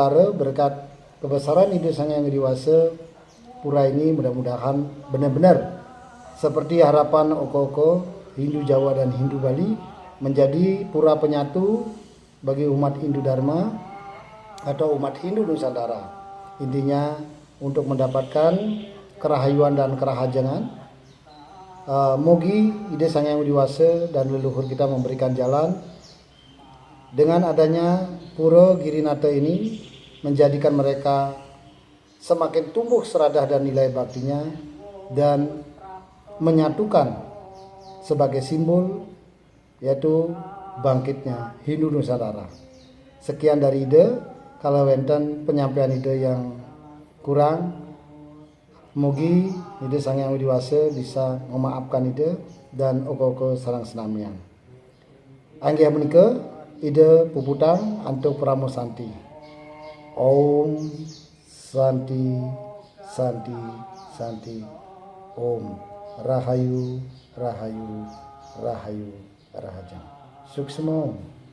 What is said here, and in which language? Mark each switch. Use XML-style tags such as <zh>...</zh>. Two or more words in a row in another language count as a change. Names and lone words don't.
<id>Astungkare berkat kebesaran ide Sang Hyang Widi Wasa, pura ini mudah-mudahan benar-benar seperti harapan Oko-Oko Hindu Jawa dan Hindu Bali, menjadi pura penyatu bagi umat Hindu Dharma atau umat Hindu Nusantara. Intinya untuk mendapatkan kerahayuan dan kerahajangan. Mogi ide Sang Hyang Widi Wasa dan leluhur kita memberikan jalan. Dengan adanya Pura Girinata ini menjadikan mereka semakin tumbuh seradah dan nilai baktinya, dan menyatukan sebagai simbol yaitu bangkitnya Hindu Nusantara. Sekian dari ide, kalau wenten penyampaian ide yang kurang, mugi ide Sang Hyang Widi Wasa bisa memaafkan ide dan</id> <ban>oko-oko sareng senamian. Anggih menika ide puputang antuk pramosanti.</ban> <sa>ॐ शान्तिः शान्तिः शान्तिः ॐ</sa> <ban>Rahayu Rahayu Rahayu Rahaja Suksmo.</ban>